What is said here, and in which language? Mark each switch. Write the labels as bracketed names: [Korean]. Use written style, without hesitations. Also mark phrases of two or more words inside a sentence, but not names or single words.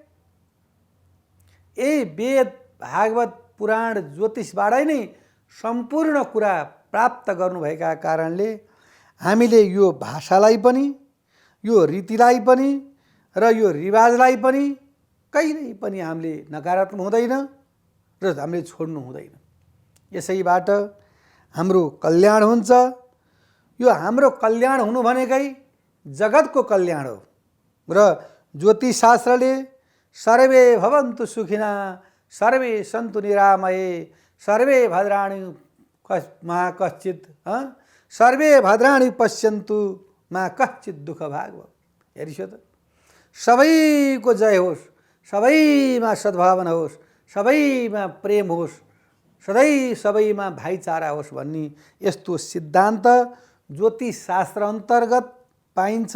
[Nepali] यही वेद भागवत पुराण ज्योतिषबाटै नै सम्पूर्ण कुरा प्राप्त गर्नुभएका कारणले हामीले यो भाषालाई पनि, यो रीतिलाई पनि र यो रिवाजलाई पनि कहिल्यै पनि हामीले नकारात्मक हुँदैन र हामीले छोड्नु हुँदैन। यसैबाट हाम्रो कल्याण हुन्छ। यो हाम्रो कल्याण हुनु भनेकै जगतको कल्याण हो। र ज्योतिष शास्त्रले [Sanskrit] सर्वे भवन्तु सुखिना सर्वे सन्तु निरामये सर्वे भद्राणि मा कश्चित् सर्वे भद्राणि पश्यन्तु मा कश्चित् दुःख भाग। [Nepali] हेरिस् त, सबैको जय होस्, सबैमा सद्भावना होस्, सबैमा प्रेम होस्, सधैँ सबैमा भाइचारा होस् भन्ने यस्तो सिद्धान्त ज्योतिष शास्त्र अन्तर्गत पाइन्छ।